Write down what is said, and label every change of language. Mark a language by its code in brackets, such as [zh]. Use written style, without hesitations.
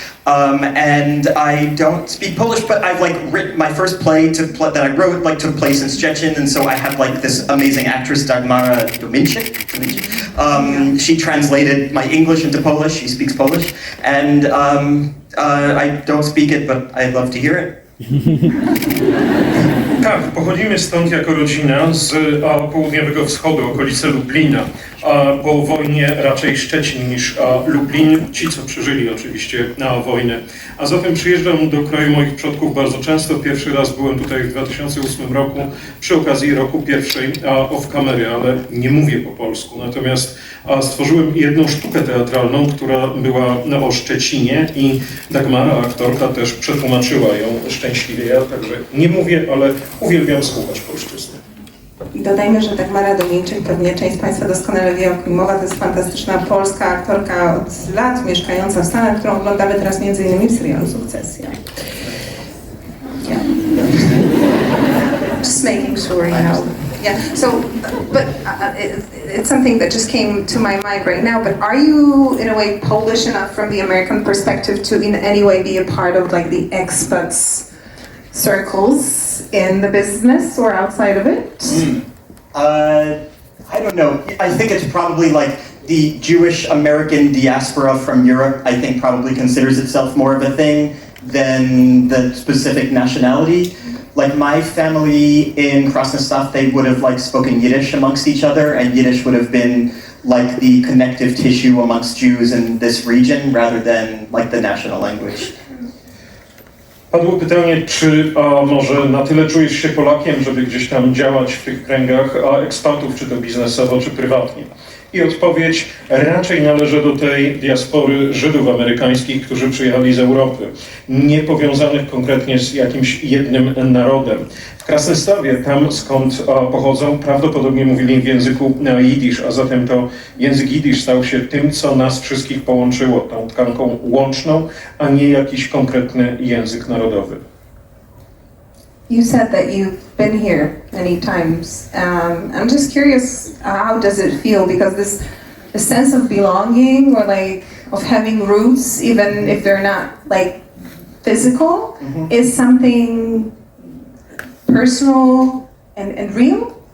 [en] And I don't speak Polish, but I've written my first play that I wrote took place in Szczecin, and so I had this amazing actress Dagmara Dominczyk. She translated my English into Polish. She speaks Polish, and I don't speak it, but I love to hear it. [pl] Tak, pochodzimy stąd jako rodzina z południowego wschodu, okolice Lublina. Po wojnie raczej Szczecin niż Lublin, ci co przeżyli oczywiście wojnę. A zatem przyjeżdżam do kraju moich przodków bardzo często. Pierwszy raz byłem tutaj w 2008 roku przy okazji roku pierwszej off-kamery, ale nie mówię po polsku. Natomiast stworzyłem jedną sztukę teatralną, która była o Szczecinie i Dagmara, aktorka, też przetłumaczyła ją szczęśliwie. Ja także nie mówię, ale uwielbiam słuchać polszczyzny. I dodajmy, że Dagmara Dominczyk, pewnie część z Państwa doskonale wie, o kim mowa, to jest fantastyczna polska aktorka od lat mieszkająca w Stanach, którą oglądamy teraz m.in. w serialu Sukcesja. Yeah. [en] Just making sure, you know. Yeah, so, but it's something that just came to my mind right now, but are you, in a way, Polish enough from the American perspective to in any way be a part of the expats circles in the business or outside of it? I don't know. I think it's probably the Jewish American diaspora from Europe, I think probably considers itself more of a thing than the specific nationality. My family in Krasnostaw, they would have spoken Yiddish amongst each other, and Yiddish would have been the connective tissue amongst Jews in this region rather than the national language. [pl] Padło pytanie, czy może na tyle czujesz się Polakiem, żeby gdzieś tam działać w tych kręgach ekspatów, czy to biznesowo, czy prywatnie. I odpowiedź: raczej należę do tej diaspory Żydów amerykańskich, którzy przyjechali z Europy, nie powiązanych konkretnie z jakimś jednym narodem. W Krasnostawie, tam skąd pochodzą, prawdopodobnie mówili w języku jidysz, a zatem to język jidysz stał się tym, co nas wszystkich połączyło, tą tkanką łączną, a nie jakiś konkretny język narodowy. [en] You said that you've been here many times. I'm just curious, how does it feel? Because the sense of belonging or of having roots, even if they're not physical, is something personal and real.